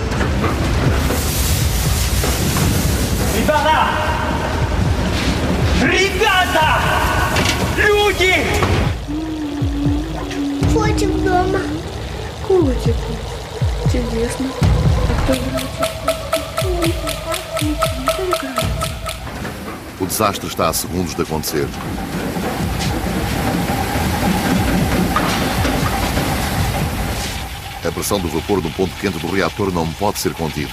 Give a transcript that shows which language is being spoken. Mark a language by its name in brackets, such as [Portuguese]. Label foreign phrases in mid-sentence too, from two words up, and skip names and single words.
[Russian] Ребята! Ребята! Люди! Котик дома. Котик. Чудесно. А кто [Portuguese] O desastre está a segundos de acontecer. A pressão do vapor no ponto quente do reator não pode ser contida.